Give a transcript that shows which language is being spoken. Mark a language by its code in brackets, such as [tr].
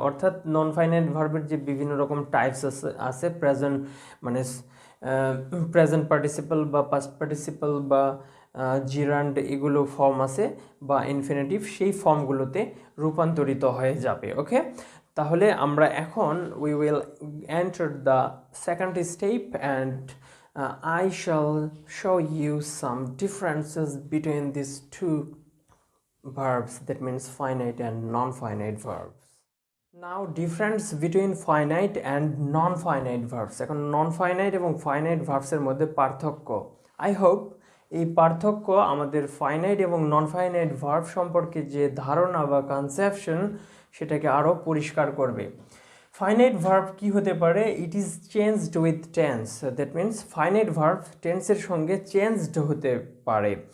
[bn] অর্থাৎ non finite ভার্বের যে বিভিন্ন রকম টাইপস আছে প্রেজেন্ট মানে প্রেজেন্ট পার্টিসিপল বা পাস্ট পার্টিসিপল বা জিরান্ড এগুলো ফর্ম আছে বা ইনফিনিটিভ, সেই ফর্মগুলোতে রূপান্তরিত হয়ে যাবে। ওকে, তাহলে আমরা এখন [en] We will enter the second step and I shall show you some differences between these two verbs, that means finite and non-finite verbs. Now difference between finite and non-finite verbs. [bn] এখন non-finite এবং finite verbs এর মধ্যে পার্থক্য, [en] I hope [bn] এই পার্থক্য আমাদের finite এবং non finite verb সম্পর্কে যে ধারণা বা কনসেপশন সেটাকে আরও পরিষ্কার করবে। ফাইনাইট ভার্ব কি হতে পারে, [en] it is changed with tense, that means [bn] finite verb টেন্সের সঙ্গে চেঞ্জড হতে পারে।